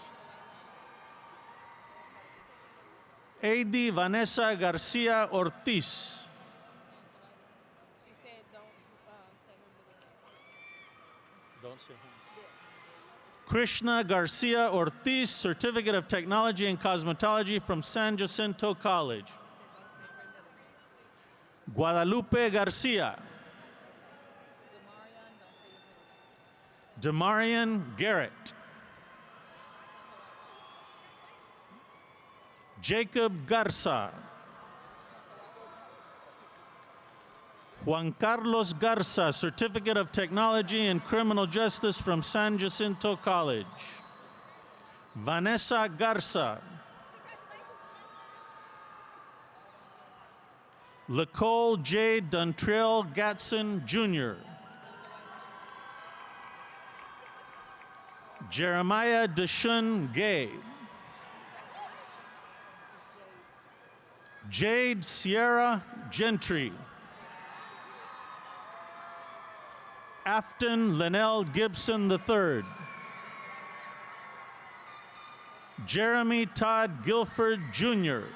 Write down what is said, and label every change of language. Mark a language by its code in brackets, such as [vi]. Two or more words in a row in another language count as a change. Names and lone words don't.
[en] A.D. Vanessa Garcia Ortiz. Don't say him. Krishna Garcia Ortiz, Certificate of Technology and Cosmetology from San Jacinto College. Guadalupe Garcia. Demarian Garrett. Jacob Garza. Juan Carlos Garza, Certificate of Technology and Criminal Justice from San Jacinto College. Vanessa Garza. Nicole J. Duntrell Gatson, Jr. Jeremiah Deshun Gay. Jade Sierra Gentry. Afton Linnell Gibson III. Jeremy Todd Guilford, Jr.